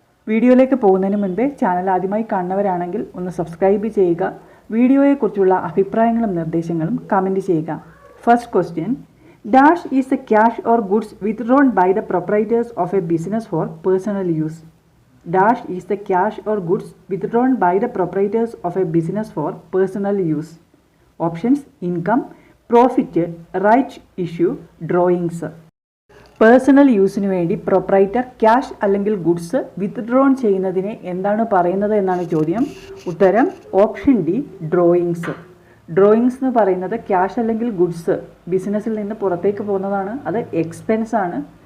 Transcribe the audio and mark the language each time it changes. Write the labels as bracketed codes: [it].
[ml] വീഡിയോയിലേക്ക് പോകുന്നതിന് മുൻപേ ചാനൽ ആദ്യമായി കാണുന്നവരാണെങ്കിൽ ഒന്ന് സബ്സ്ക്രൈബ് ചെയ്യുക. വീഡിയോയെക്കുറിച്ചുള്ള അഭിപ്രായങ്ങളും നിർദ്ദേശങ്ങളും കമൻറ്റ് ചെയ്യുക. [en] First question: dash is a cash or goods withdrawn by the proprietors of a business for personal use. Dash is the cash or goods withdrawn by the proprietors of a business for personal use. Options: income, profit, right issue, drawings. [ml] Personal യൂസിന് വേണ്ടി proprietor cash അല്ലെങ്കിൽ goods വിത്ഡ്രോൺ ചെയ്യുന്നതിനെ എന്താണ് പറയുന്നത് എന്നാണ് ചോദ്യം. ഉത്തരം option D, drawings. Drawings എന്ന് പറയുന്നത് ക്യാഷ് അല്ലെങ്കിൽ ഗുഡ്സ് ബിസിനസ്സിൽ നിന്ന് പുറത്തേക്ക് പോകുന്നതാണ്, അത് എക്സ്പെൻസ് ആണ്.